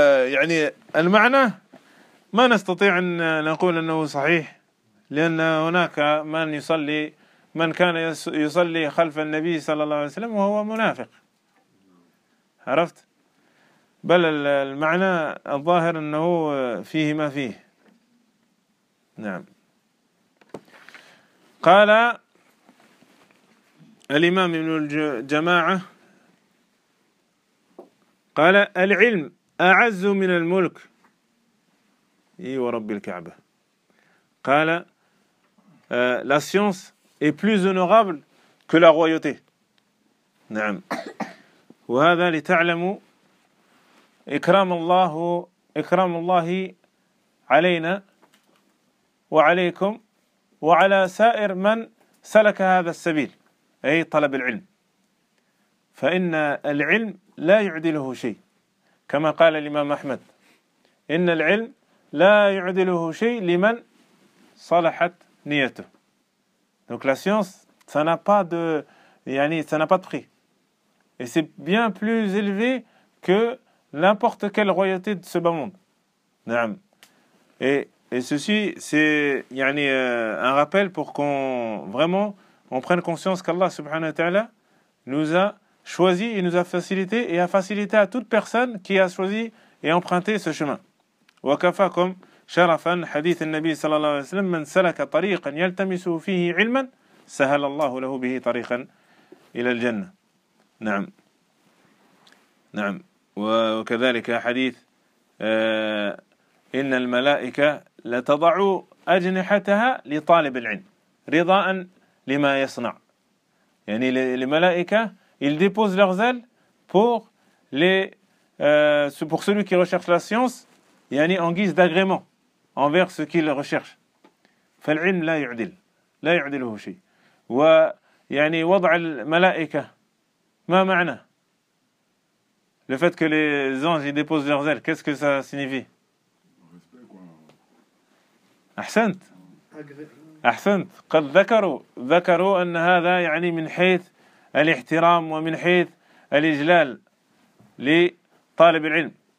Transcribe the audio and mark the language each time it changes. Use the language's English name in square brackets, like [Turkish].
[Arabic] يعني المعنى ما نستطيع أن نقول أنه صحيح، لأن هناك من يصلي، من كان يصلي خلف النبي صلى الله عليه وسلم وهو منافق، عرفت؟ بل المعنى الظاهر أنه فيه ما فيه. نعم. قال الإمام ابن الجماعة، قال العلم أعز من الملك، إي ورب الكعبة. قال [French] la science est plus honorable que la royauté. [Arabic] نعم. وهذا لتعلموا إكرام الله علينا وعليكم وعلى سائر من سلك هذا السبيل، أي طلب العلم. فإن العلم لا يعدله شيء، كما قال الإمام أحمد، إن العلم لا يعدله شيء لمن صلحت نيته. [French] Donc la science, ça n'a pas de, [Arabic] yani, [French] ça n'a pas de prix. Et c'est bien plus élevé que n'importe quelle royauté de ce bas monde. [Arabic] Naam. [French] Et ceci, c'est [Arabic] yani, [French] un rappel pour qu'on vraiment on prenne conscience qu'Allah subhanahu wa ta'ala nous a choisi et nous a facilité et a facilité à toute personne qui a choisi et emprunté ce chemin. [Arabic] وكفاكم شرفا حديث النبي صلى الله عليه وسلم من سلك طريقا يلتمس فيه علما سهل الله له به طريقا الى الجنه. نعم نعم. وكذلك حديث ان الملائكه لتضع اجنحتها لطالب العلم رضاء لما يصنع، يعني الملائكه [French] ils déposent leurs ailes pour celui qui recherche la science. [Arabic] يعني [French] en guise d'agrément envers ce qu'il recherche. [Arabic] فالعلم لا يعدل، لا يعدله شيء. ويعني وضع الملائكة ما معنى؟ [French] Le fait que les anges ils déposent leurs ailes, qu'est-ce que ça signifie? [Arabic] أحسنت. أحسنت. قد ذكروا أن هذا يعني من حيث الاحترام ومن حيث الإجلال لطالب العلم.